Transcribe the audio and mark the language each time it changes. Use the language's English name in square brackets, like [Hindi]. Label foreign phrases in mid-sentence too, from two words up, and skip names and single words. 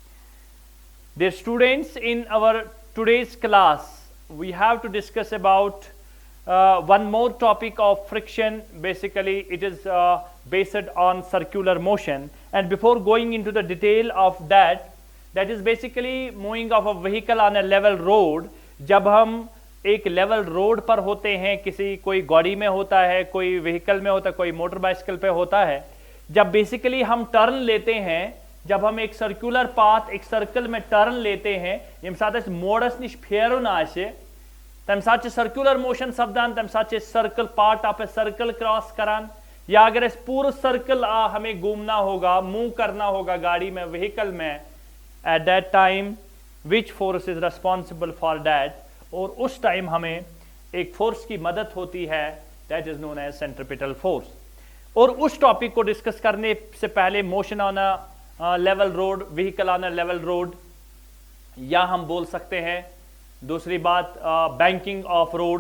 [English] Dear students, in our today's class we have to discuss about one more topic of friction. Basically it is based on circular motion, and before going into the detail of that is basically moving of a vehicle on a level road. [Hindi] जब हम एक [English] level road [Hindi] पर होते हैं, किसी कोई गाड़ी में होता है, कोई व्हीकल में होता है, कोई मोटर बाइसिकल पे होता है, जब बेसिकली हम टर्न लेते हैं, जब हम एक [English] circular path [Hindi] एक सर्कल में टर्न लेते हैं, [Kashmiri] यम साथ मोडस निश फेरुन आशे तम साथ [English] circular motion [Kashmiri] सपदान, तम साथ [English] circle part of a circle cross [Hindi] करान, या अगर इस पूरा सर्कल हमें घूमना होगा, मूव करना होगा गाड़ी में, व्हीकल में, [English] At that time which force is responsible for that, [Hindi] और उस टाइम हमें एक फोर्स की मदद होती है, [English] that is known as centripetal force. [Hindi] और उस टॉपिक को डिस्कस करने से पहले [English] motion on a level road, vehicle on a level road, [Hindi] या हम बोल सकते हैं दूसरी बात [English] banking of roads.